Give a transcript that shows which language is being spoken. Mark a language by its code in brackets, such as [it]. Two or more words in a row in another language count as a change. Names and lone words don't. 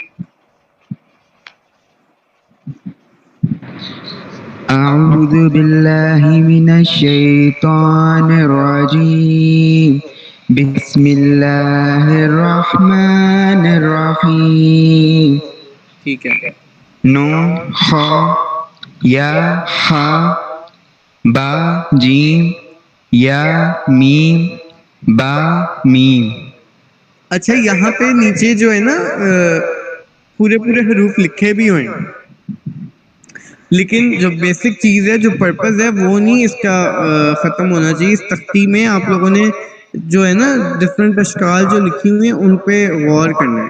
[ar] اعوذ باللہ من الشیطان الرجیم بسم اللہ الرحمن الرحیم. [ur] ٹھیک ہے. [ar] نون خا یا خا با جیم یا میم با میم. [ur] اچھا یہاں پہ نیچے جو ہے نا پورے حروف لکھے بھی ہوئے ہیں, لیکن جو بیسک چیز ہے جو پرپز ہے وہ نہیں اس کا ختم ہونا چاہیے. اس تختی میں آپ لوگوں نے جو ہے نا ڈفرینٹ اشکال جو لکھی ہوئی ہیں ان پہ غور کرنا ہے.